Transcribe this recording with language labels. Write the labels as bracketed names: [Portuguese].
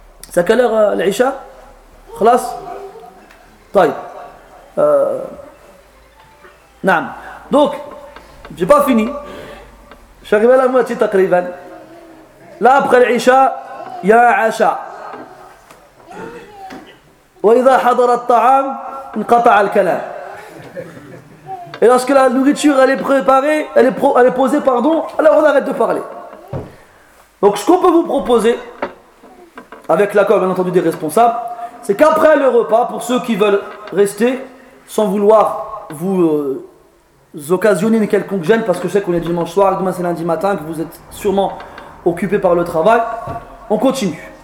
[French] C'est à quelle heure l'Isha? [Arabic] Khlas? Taïb. [French] Naam. Donc j'ai pas fini. Je suis arrivé à la moitié taqriban. Là après l'Isha, il y a un Asha. [Arabic] وإذا حضر الطعام انقطع الكلام. [French] Et lorsque la nourriture elle est préparée, elle est posée, alors on arrête de parler. Donc ce qu'on peut vous proposer, avec l'accord bien entendu des responsables, c'est qu'après le repas, pour ceux qui veulent rester sans vouloir vous occasionner une quelconque gêne, parce que je sais qu'on est dimanche soir, demain c'est lundi matin, que vous êtes sûrement occupés par le travail, on continue.